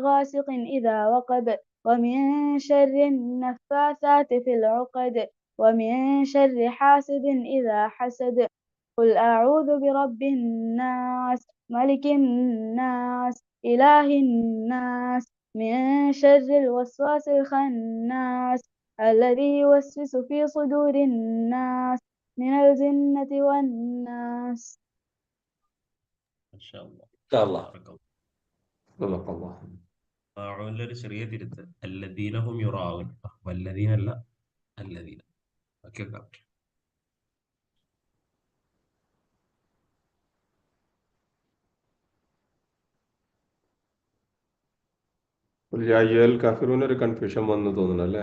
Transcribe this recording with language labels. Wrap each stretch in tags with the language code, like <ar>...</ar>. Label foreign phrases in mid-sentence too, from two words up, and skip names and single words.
<ar>غاسق إذا وقب ومن شر النفاثات في العقد ومن شر حاسد إذا حسد قل أعوذ برب الناس ملك الناس إله الناس من شر الوسواس الخناس الذي يوسوس في صدور الناس من الجنة والناس. ما شاء الله. إن شاء الله. بارك الله. സല്ലല്ലാഹു</ar> <ml>ഒരു ചെറിയ തിരുത്ത്.</ml> <ar>الذين هم يراءون.</ar> <ml>വല്ലദീന അല്ല, അല്ലദീന. ഓക്കെ.</ml> <ar>يا كافرون</ar> <ml>ഒരു കൺഫ്യൂഷൻ വന്നു തോന്നുന്നു അല്ലേ?</ml>